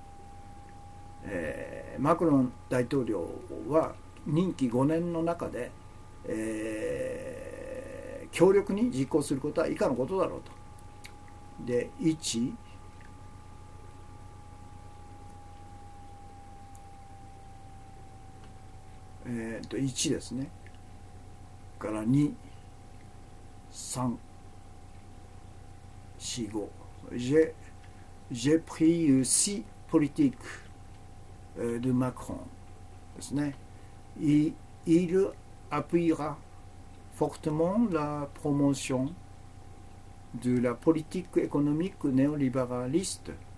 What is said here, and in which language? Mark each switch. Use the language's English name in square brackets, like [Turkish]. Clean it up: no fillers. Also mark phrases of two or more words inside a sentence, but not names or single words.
[Japanese] マクロン大統領は任期5年の中で、強力に実行することは以下のことだろうと。で、1、1ですね。 [French] から 2、3、4、5。J'ai pris 6 politiques de Macron [Japanese] ですね。 [French] Il appuiera fortement la promotion de la politique économique néolibéraliste,